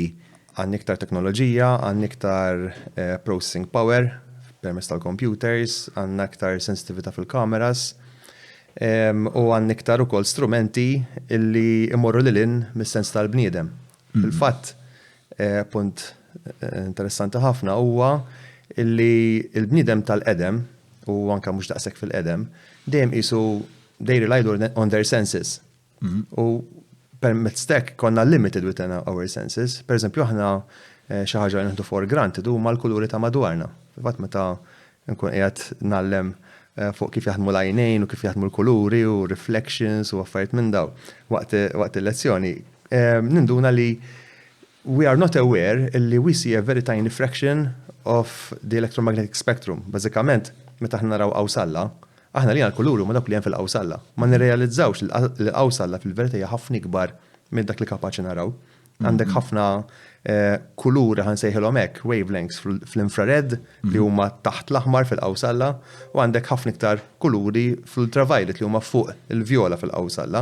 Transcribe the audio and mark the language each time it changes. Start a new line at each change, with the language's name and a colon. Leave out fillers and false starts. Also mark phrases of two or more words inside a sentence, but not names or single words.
Maltese: Għandna iktar teknoloġija, għandna iktar
English: processing power
Maltese: permezz tal-computers, għandna iktar sensitività fil-kameras u għandna iktar ukoll strumenti illi immorru lilin mis-sens tal-bniedem. Fil-fatt, punt interessanti ħafna huwa illi il-bniedem tal-qedem u anke mhux daqshekk fil-qedem dejjem qisu
English: they relied on their senses.
Maltese: U permezz tek konna
English: limited within our senses.
Maltese: Per eżempju, aħna xi ħaġa li
English: for granted
Maltese: huma l-kuluri ta' madwarna. Fatt meta nkun qiegħed nallem fuq kif jaħdmu l-għajnejn u kif jaħdmu l-kuluri u reflections u affarijiet minn daw waqt il-lezzjoni. Ninduna li
English: we are not aware illi we see a very tiny fraction of the electromagnetic spectrum.
Maltese: Bażikament, meta aħna naraw awsalla, aħna li għal-kuluru ma dak li hemm fil-qawsalla. Ma nirrealizzawx li l-qawsalla fil-verità hija ħafna ikbar minn dak li kapaċi naraw. Għandek ħafna kuluri ħansejħilhom hekk, wavelengths fl-infrared li huma taħt l-aħmar fil-qawsalla u għandek ħafna iktar kuluri fl-ultraviolet li huma fuq il-vjola fil-qawsalla.